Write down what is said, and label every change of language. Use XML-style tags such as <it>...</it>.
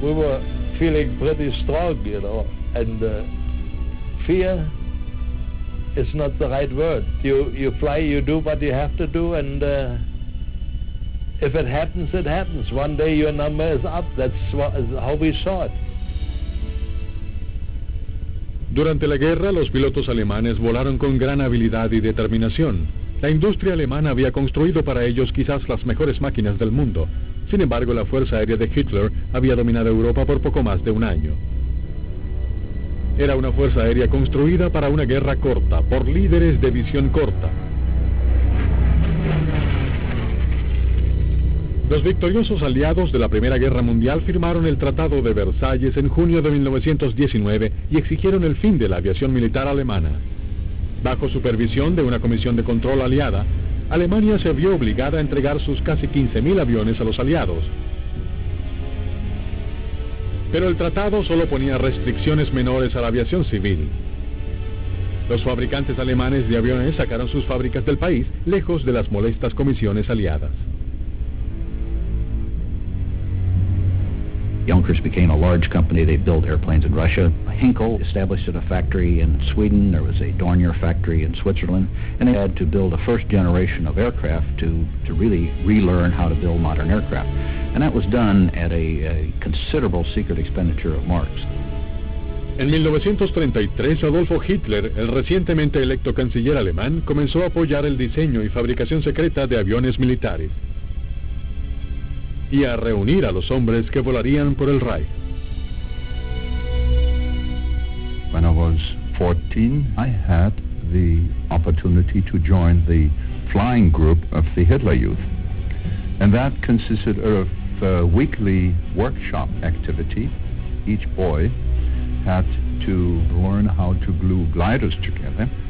<en>We were feeling pretty strong, and fear is not the right word. You fly, you do what you have to do, and if it happens, it happens. One day your number is up. That's how we saw it.</en> <es>Durante la guerra, los pilotos alemanes volaron con gran habilidad y determinación. La industria alemana había construido para ellos quizás las mejores máquinas del mundo. Sin embargo, la Fuerza Aérea de Hitler había dominado Europa por poco más de un año. Era una fuerza aérea construida para una guerra corta, por líderes de visión corta. Los victoriosos aliados de la Primera Guerra Mundial firmaron el Tratado de Versalles en junio de 1919 y exigieron el fin de la aviación militar alemana. Bajo supervisión de una comisión de control aliada, Alemania se vio obligada a entregar sus casi 15.000 aviones a los aliados. Pero el tratado solo ponía restricciones menores a la aviación civil. Los fabricantes alemanes de aviones sacaron sus fábricas del país, lejos de las molestas comisiones aliadas.</es> <en>Junkers became a large company. They built airplanes in Russia. Henkel established a factory in Sweden. There was a Dornier factory in Switzerland. And they had to build a first generation of aircraft to really relearn how to build modern aircraft. And that was done at a considerable secret expenditure of marks.</en> <es>En 1933, Adolfo Hitler, el recientemente electo canciller alemán, comenzó a apoyar el diseño y fabricación secreta de aviones militares y a reunir a los hombres que volarían por el Reich.</es> <en>When I was 14, I had the opportunity to join the flying group of the Hitler Youth. And that consisted of a weekly workshop activity. Each boy had to learn how to glue gliders together.</en>